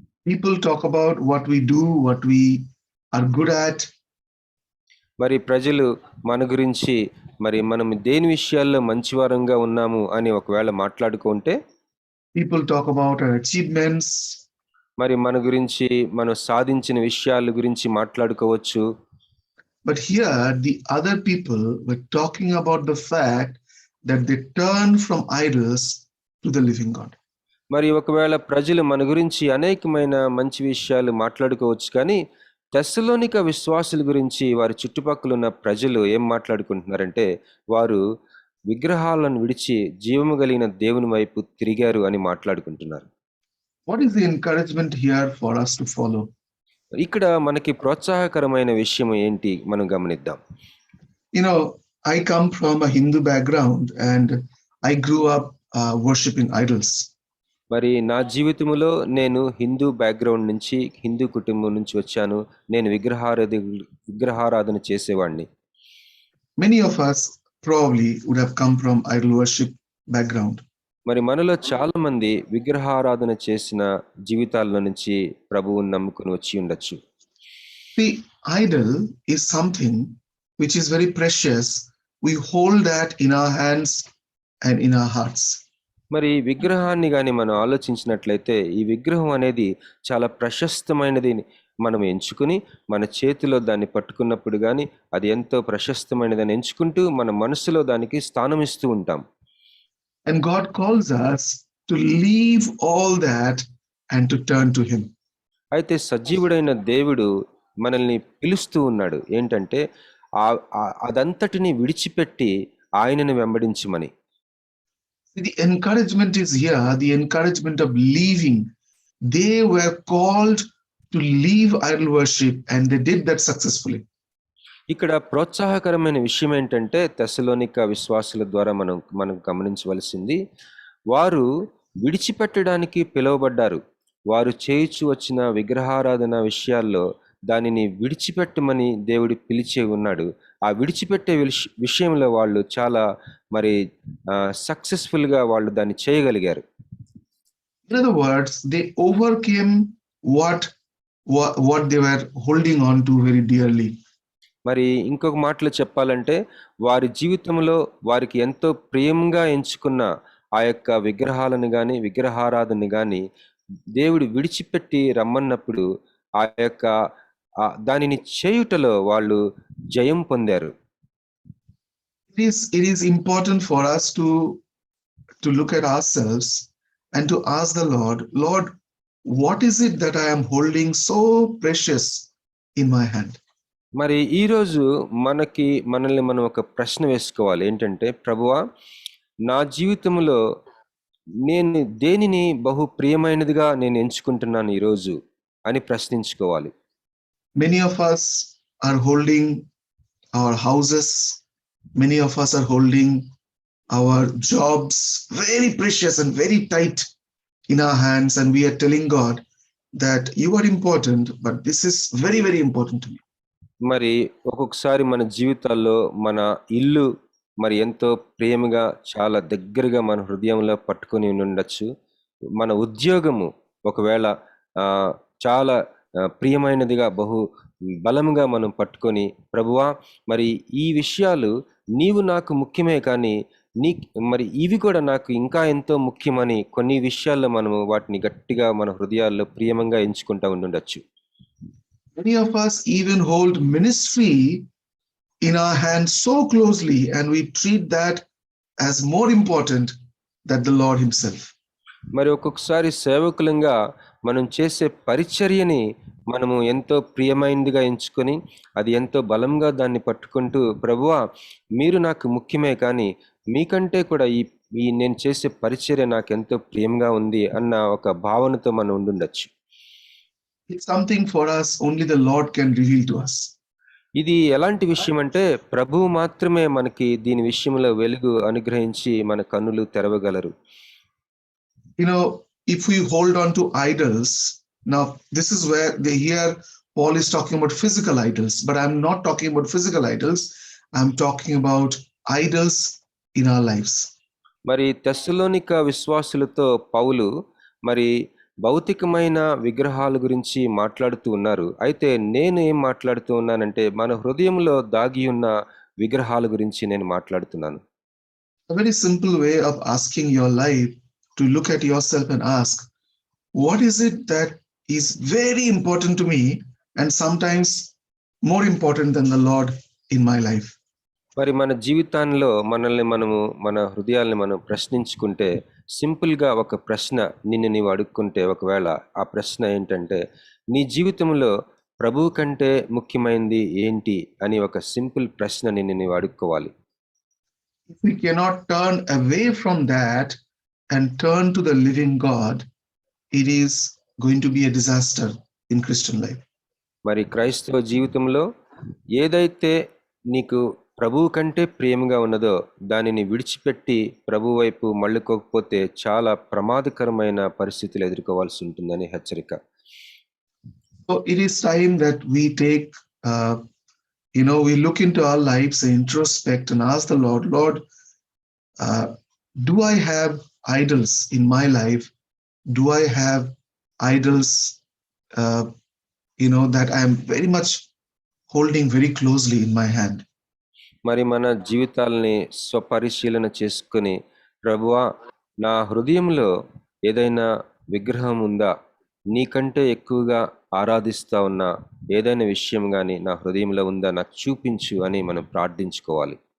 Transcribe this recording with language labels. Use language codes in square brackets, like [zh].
[en] people talk about what we do, what we are good at. [te] మరి ప్రజలు మన గురించి, మరి మనం దేని విషయాల్లో మంచివారంగా ఉన్నాము అని ఒకవేళ మాట్లాడుకుంటే, [en] People talk about our achievements. [te] మరి మన గురించి, మనం సాధించిన విషయాల గురించి మాట్లాడుకోవచ్చు. [en] But here the other people were talking about the fact that they turn from idols to the living God. [te] మరి ఒకవేళ ప్రజలు మన గురించి అనేకమైన మంచి విషయాలు మాట్లాడుకోవచ్చు, కానీ తెస్సలోనిక విశ్వాసుల గురించి వారి చుట్టుపక్కల ఉన్న ప్రజలు ఏం మాట్లాడుకుంటున్నారంటే, వారు విగ్రహాలను విడిచి జీవము కలిగిన దేవుని వైపు తిరిగారు అని మాట్లాడుకుంటున్నారు. [en] What is the encouragement here for us to follow? [te] ఇక్కడ మనకి ప్రోత్సాహకరమైన విషయం ఏంటి మనం గమనిద్దాం. [en] You know, I come from a Hindu background and I grew up worshipping idols. [te] మరి నా జీవితంలో నేను హిందూ బ్యాక్గ్రౌండ్ నుంచి, హిందూ కుటుంబం నుంచి వచ్చాను. నేను విగ్రహారాధన చేసేవాడిని. [en] Many of us probably would have come from idol worship background. [te] మరి మనలో చాలా మంది విగ్రహారాధన చేసిన జీవితాల నుంచి ప్రభువుని నమ్ముకుని వచ్చి ఉండొచ్చు. [en] The idol is something which is very precious. We hold that in our hands and in our hearts. [te] మరి విగ్రహాన్ని కానీ మనం ఆలోచించినట్లయితే, ఈ విగ్రహం అనేది చాలా ప్రశస్తమైనది మనం ఎంచుకుని మన చేతిలో దాన్ని పట్టుకున్నప్పుడు కానీ అది ఎంతో ప్రశస్తమైనదని ఎంచుకుంటూ మన మనసులో దానికి స్థానం ఇస్తూ ఉంటాం. [en] And God calls us to leave all that and to turn to Him. [te] అయితే సజీవుడైన దేవుడు మనల్ని పిలుస్తూ ఉన్నాడు ఏంటంటే, అదంతటిని విడిచిపెట్టి ఆయనను వెంబడించమని. [en] The encouragement is here, the encouragement of leaving. They were called to leave idol worship and they did that successfully. [te] ఇక్కడ ప్రోత్సాహకరమైన విషయం ఏంటంటే, తెస్సలోనిక విశ్వాసుల ద్వారా మనం గమనించవలసింది, వారు విడిచిపెట్టడానికి పిలువబడ్డారు. వారు చేయించు వచ్చిన విగ్రహారాధన విషయాల్లో దానిని విడిచిపెట్టమని దేవుడు పిలిచే ఉన్నాడు. ఆ విడిచిపెట్టే విషయంలో వాళ్ళు చాలా మరి సక్సెస్ఫుల్గా వాళ్ళు దాన్ని చేయగలిగారు. [en] In other words, they overcame what they were holding on to very dearly. [te] మరి ఇంకొక మాటలో చెప్పాలంటే, వారి జీవితంలో వారికి ఎంతో ప్రియంగా ఎంచుకున్న ఆ యొక్క విగ్రహాలను కానీ విగ్రహారాధనని కానీ దేవుడు విడిచిపెట్టి రమ్మన్నప్పుడు ఆ యొక్క దానిని చేయుటలో వాళ్ళు జయం పొందారు. [en] It is important for us to to look at ourselves and to ask the Lord, Lord, what is it that I am holding so precious in my hand? [te] మరి ఈరోజు మనల్ని మనం ఒక ప్రశ్న వేసుకోవాలి. ఏంటంటే, ప్రభువా, నా జీవితంలో నేను దేనిని బహు ప్రియమైనదిగా నేను ఎంచుకుంటున్నాను ఈరోజు అని ప్రశ్నించుకోవాలి. [en] Many of us are holding our houses. Many of us are holding our jobs very precious and very tight in our hands. And we are telling God that you are important, but this is very, very important to me. [te] మరి ఒక్కొక్కసారి మన జీవితాల్లో మన ఇల్లు మరి ఎంతో ప్రేమగా, చాలా దగ్గరగా మన హృదయంలో పట్టుకొని ఉండొచ్చు. మన ఉద్యోగము ఒకవేళ చాలా ప్రియమైనదిగా, బహు బలముగా మనం పట్టుకొని, ప్రభువా, మరి ఈ విషయాలు నీవు నాకు ముఖ్యమే, కానీ మరి ఇవి కూడా నాకు ఇంకా ఎంతో ముఖ్యమని కొన్ని విషయాల్లో మనము వాటిని గట్టిగా మన హృదయాల్లో ప్రియమంగా ఎంచుకుంటా ఉండొచ్చు. [en] Many of us even hold ministry in our hands so closely, and we treat that as more important than the Lord himself. [te] మరి ఒక్కొక్కసారి సేవకులంగా మనం చేసే పరిచర్యని మనము ఎంతో ప్రియమైనదిగా ఎంచుకొని, అది ఎంతో బలంగా దాన్ని పట్టుకుంటూ, ప్రభువా, మీరు నాకు ముఖ్యమే, కానీ మీకంటే కూడా ఈ నేను చేసే పరిచర్య నాకు ఎంతో ప్రియంగా ఉంది అన్న ఒక భావనతో మనం ఉండుండొచ్చు. [en] It's something for us only the Lord can reveal to us. [te] ఇది ఎలాంటి విషయం అంటే, ప్రభువు మాత్రమే మనకి దీని విషయంలో వెలుగు అనుగ్రహించి మన కన్నులు తెరవగలరు. [en] You know, if we hold on to idols, now this is where here Paul is talking about physical idols, but I'm not talking about physical idols. I'm talking about idols in our lives. [te] మరి తెస్సలోనిక విశ్వాసులతో పౌలు మరి భౌతికమైన విగ్రహాల గురించి మాట్లాడుతూ ఉన్నారు. అయితే నేను ఏం మాట్లాడుతూ ఉన్నానంటే, మన హృదయంలో దాగి ఉన్న విగ్రహాల గురించి నేను మాట్లాడుతున్నాను. [en] A very simple way of asking your life, to look at yourself and ask, what is it that is very important to me and sometimes more important than the Lord in my life? [te] మరి మన జీవితాల్లో మన హృదయాల్ని మనం ప్రశ్నించుకుంటే, సింపుల్గా ఒక ప్రశ్న నిన్ను నీవు అడుక్కుంటే, ఒకవేళ ఆ ప్రశ్న ఏంటంటే, నీ జీవితంలో ప్రభువు కంటే ముఖ్యమైనది ఏంటి అని ఒక సింపుల్ ప్రశ్న నిన్ను నీవు అడుక్కోవాలి. [en] If we cannot turn away from that and turn to the living God, it is going to be a disaster in Christian life. [te] మరి క్రైస్తవ జీవితంలో ఏదైతే నీకు ప్రభువు కంటే ప్రేమగా ఉన్నదో దానిని విడిచిపెట్టి ప్రభు వైపు మళ్ళుకోకపోతే చాలా ప్రమాదకరమైన పరిస్థితులు ఎదుర్కోవాల్సి ఉంటుందని హెచ్చరిక. [en] So it is time that we take, we look into our lives and introspect and ask the Lord, Lord, do I have idols in my life? Do I have idols, that I am very much holding very closely in my hand? [te] మరి మన జీవితాలని స్వపరిశీలన చేసుకుని, ప్రభువా, నా హృదయంలో ఏదైనా విగ్రహం ఉందా, నీకంటే ఎక్కువగా ఆరాధిస్తా ఉన్న ఏదైనా విషయం కానీ నా హృదయంలో ఉందా, నాకు చూపించు అని మనం ప్రార్థించుకోవాలి.